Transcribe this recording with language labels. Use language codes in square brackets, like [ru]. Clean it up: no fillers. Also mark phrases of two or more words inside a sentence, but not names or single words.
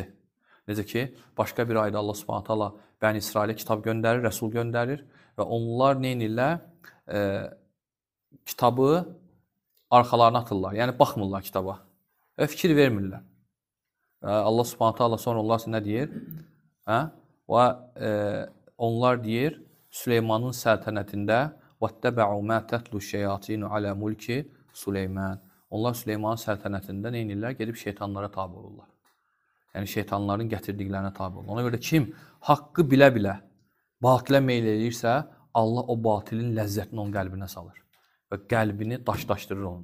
[az] Necə ki, başqa bir ayda Allah [ar] سبحانه تعالى [az] Bəni İsrailə kitab göndərir, rəsul göndərir və onlar nə edirlər? Kitabı arxalarına atırlar. Yəni baxmırlar kitaba. Və fikir vermirlər. Allah [ar] سبحانه تعالى [az] sonra onlar nə deyir? Və onlar deyir Süleymanın səltənətində [ar] وَاتَّبَعُوا مَا تَتْلُ الشَّيَاطِينُ عَلَى مُلْكِ [az] Süleyman. Onlar Süleymanın səltənətində nə edirlər? Gedib şeytanlara tabe olurlar. Yəni şeytanların gətirdiklərinə tabe olurlar. Ona görə kim haqqı bilə-bilə batilə meyl eləyirsə, Allah o batilin ləzzətini onun qəlbinə salır və qəlbini daşlaşdırır onun.